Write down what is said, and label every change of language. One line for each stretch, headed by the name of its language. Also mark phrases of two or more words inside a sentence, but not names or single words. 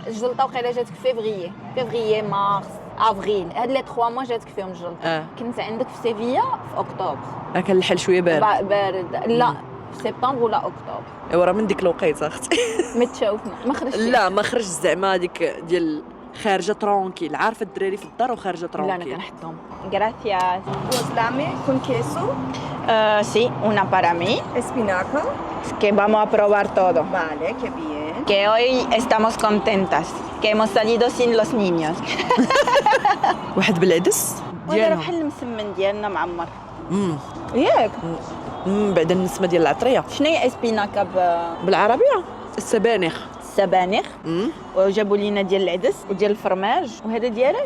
Arabic: الجلطه وقيله جاتك
French: février mars avril,
Arabic: هاد لي 3 موا جاتك فيهم الجلطه. كنت عندك في سيفيا في اكتوبر. كان الحال شويه بارد لا في سبتمبر ولا اكتوبر. ايوا راه من ديك الوقيته اختي. متشوفنا ما خرجتش. لا ما خرج زعما هذيك ديال خارجه ترونكيل، عارفه الدراري في الدار وخارجه لا انا ترونكيل. كنحطهم.
Spanish: Gracias. Los dame con queso, Sí, una para mí. espinaca. Que vamos a probar todo. Vale, qué bien. Que hoy estamos contentas. Que hemos salido sin los niños.
Arabic: واحد بالعدس وهذا ديالهم. بحال المسمن ديالنا معمر. امم ياك بعد النسمه ديال العطريه شنو هي اسبيناكا بالعربيه السبانخ. بالسبانخ. وجابوا لينا ديال العدس وديال الفرماج وهذا ديالاش